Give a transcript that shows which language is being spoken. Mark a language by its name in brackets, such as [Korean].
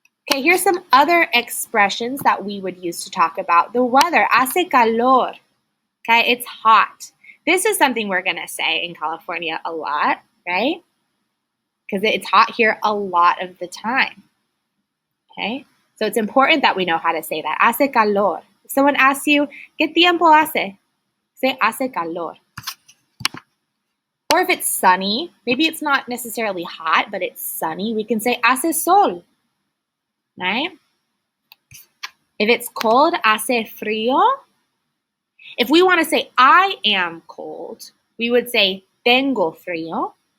[English] Okay, here's some other expressions that we would use to talk about the weather. [Spanish] Hace calor. [English] Okay, it's hot. This is something we're going to say in California a lot, right? Because it's hot here a lot of the time. Okay, so it's important that we know how to say that. [Spanish] Hace calor. [English] If someone asks you, [Spanish] ¿Qué tiempo hace? [English] Say [Spanish] hace calor. [English] Or if it's sunny, maybe it's not necessarily hot, but it's sunny, we can say [Spanish] hace sol, [English] right? If it's cold, [Spanish] hace frío. [English] If we want to say I am cold, we would say [Spanish] tengo frío.